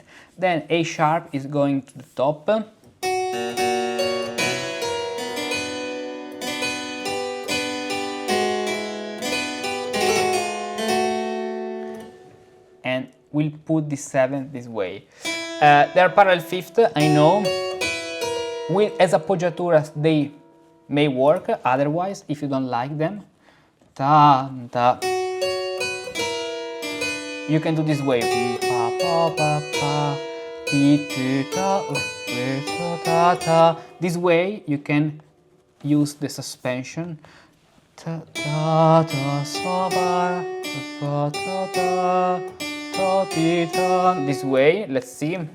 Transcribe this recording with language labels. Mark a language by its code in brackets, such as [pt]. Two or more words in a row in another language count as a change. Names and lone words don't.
[en] Then A sharp is going to the top. And we'll put the seventh this way. They are parallel fifth, I know. As appoggiaturas they may work, otherwise, if you don't like them, ta, ta, you can do this way. Pa, pa, pa, pa, pi, tu, ta, ta, ta. This way you can use the suspension. Ta, ta, ta, so, ba, pa, ta, ta. This way, let's see.